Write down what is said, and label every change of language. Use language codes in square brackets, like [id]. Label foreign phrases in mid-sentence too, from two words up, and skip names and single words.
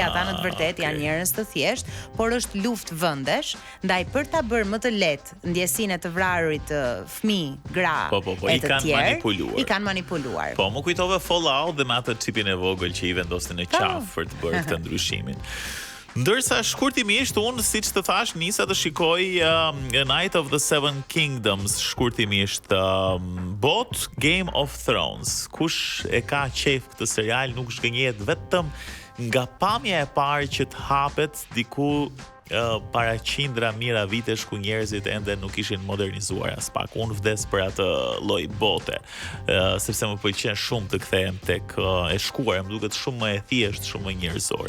[sq] Ata në të vërtetë janë njerëz të thjeshtë, por është luftë vendesh, ndaj për ta bërë më të lehtë ndjesinë e të vrarurit fëmijë, gra e të tjerë, i kanë manipuluar. Po, më kujtove Fallout dhe me atë çipin e vogël që i vendosin në qafë për të bërë këtë ndryshimin. Ndërsa shkurtimisht unë, siç të thash, nisa të shikoj A Night of the Seven Kingdoms, shkurtimisht bot Game of Thrones. Kush e ka qejf këtë serial nuk shgënjehet vetëm nga pamja e parë që të hapet diku para qindra mijëra vitesh ku njerëzit ende nuk ishin modernizuar as pak. Unë vdes për atë lloj bote, sepse më pëlqen shumë të kthehem tek e shkuar, më duket shumë më e thjeshtë, shumë më njerëzore.